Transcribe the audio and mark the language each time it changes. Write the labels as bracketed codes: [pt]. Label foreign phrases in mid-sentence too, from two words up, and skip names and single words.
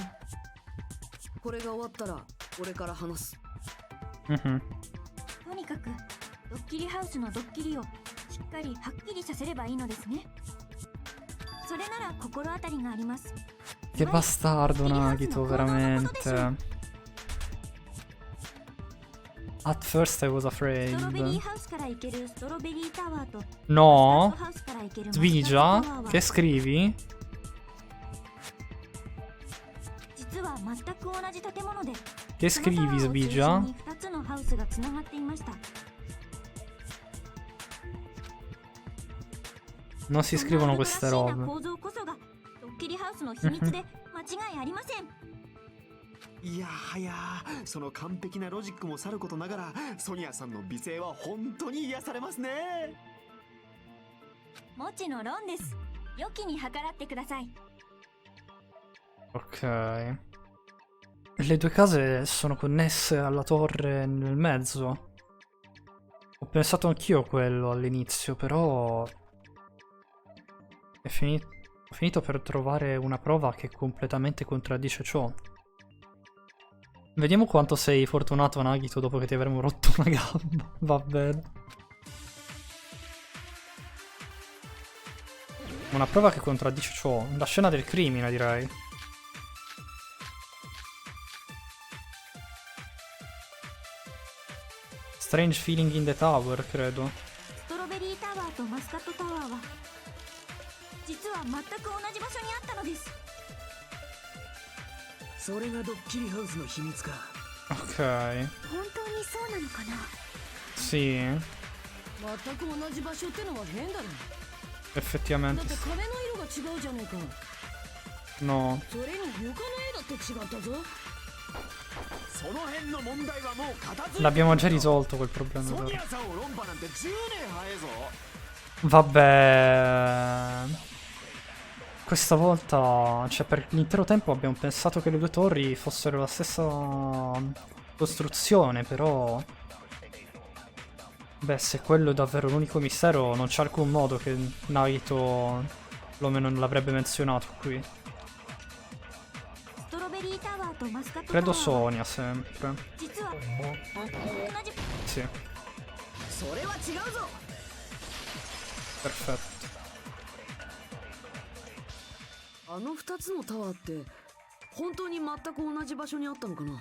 [ja] これが終わったら俺から話す。とにかくドッキリハウスのドッキリをしっかりはっきりさせればいいのですね。それなら心当たりがあります。 [it] Che bastardo Nagito, veramente. [en] At first I was [ja] ストロベリー [en] afraid. [ja] ハウスから行けるストロベリータワーと [it] No? [ja] マスタードハウスから行けるマスタードタ [it] Svigia? [ja] ワーは [it] Che scrivi? [ja] 実は全くく同じ建物で [it] Che scrivi, Sbigia? [ja] 2 つのハウスがつながっていました。 [it] Non si scrivono [ja] こんな [it] queste [ja] 珍しいな [it] robe. [ja] 構造こそがドッキリハウスの秘密で間違いありません。いやはや、その完璧なロジックもさることながら、ソニアさんの美声は本当に癒されますね。もちのロンです。良きに計らってください。 [it] Ok. Le due case sono connesse alla torre nel mezzo. Ho pensato anch'io quello all'inizio, però... Ho finito per trovare una prova che completamente contraddice ciò. Vediamo quanto sei fortunato, Nagito, dopo che ti avremo rotto una gamba. Va bene. Una prova che contraddice ciò. La scena del crimine, direi. [en] Strange feeling in the tower, [it] credo. [ja] ストロベリータワーとマスカットタワーは実は全く同じ場所にあったのです。それがドッキリハウスの秘密か。 [it] Ok. [ja] 本当にそうなのかな。 [it] Sì. [ja] 全く同じ場所ってのは変だろ。 [it] Effettivamente. [ja] だって壁の色が違うじゃねえか。 [it] No. [ja] それに床の絵だって違ったぞ。その辺の問題はもう片付いてる。 [it] L'abbiamo già risolto quel problema. [ja] ソ [it] però. [ja] ニアさんを論破なんて10年早いぞ。 [it] Vabbè. Questa volta, cioè per l'intero tempo abbiamo pensato che le due torri fossero la stessa costruzione, però... Beh, se quello è davvero l'unico mistero, non c'è alcun modo che Naito perlomeno non l'avrebbe menzionato qui. [ja] ストロベリータワーとマスカットタワ [it] Credo [ja] ーは [it] Sonia sempre. [ja] 実は同じ [it] Sì, [ja] それは違うぞ。 [it] perfetto. [ja] あの2つのタワーって本当に全く同じ場所にあったのかな。